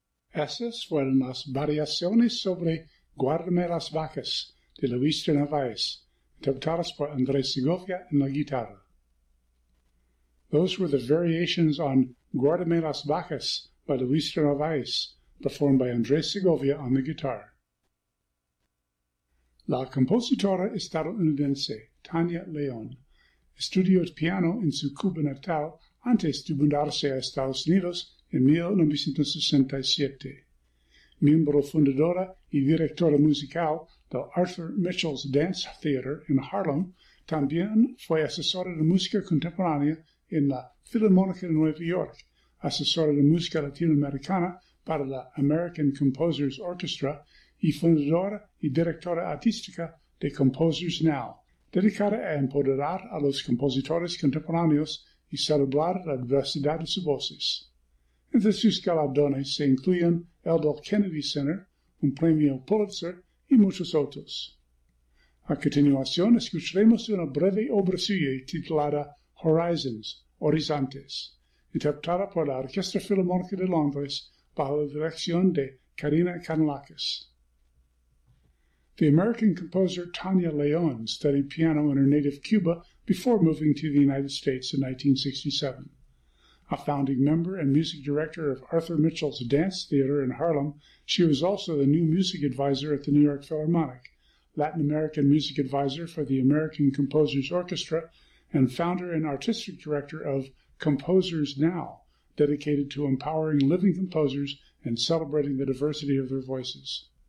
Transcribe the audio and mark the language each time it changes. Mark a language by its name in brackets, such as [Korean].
[Spanish] Esas fueron las variaciones sobre Guárdame las vacas de Luis de Narváez, interpretadas por Andrés Segovia en la guitarra. [English] Those were the variations on Guárdame las vacas by Luis de Narváez, performed by Andrés Segovia on the guitar. [Spanish] La compositora estadounidense Tania León estudió el piano en su Cuba natal antes de mudarse a Estados Unidos en 1967. Miembro fundadora y directora musical del Arthur Mitchell's Dance Theater en Harlem, también fue asesora de música contemporánea en la Filarmónica de Nueva York, asesora de música latinoamericana para la American Composers Orchestra y fundadora y directora artística de Composers Now, dedicada a empoderar a los compositores contemporáneos y celebrar la diversidad de sus voces. Entre sus galardones se incluyen el del Kennedy Center, un premio Pulitzer y muchos otros. A continuación, escucharemos una breve obra suya titulada Horizons, Horizontes, interpretada por la Orquesta Filarmónica de Londres bajo la dirección de Karina Kanlakis. [English] The American composer Tania León studied piano in her native Cuba before moving to the United States in 1967. A founding member and music director of Arthur Mitchell's Dance Theater in Harlem, she was also the new music advisor at the New York Philharmonic, Latin American music advisor for the American Composers Orchestra, and founder and artistic director of Composers Now, dedicated to empowering living composers and celebrating the diversity of their voices.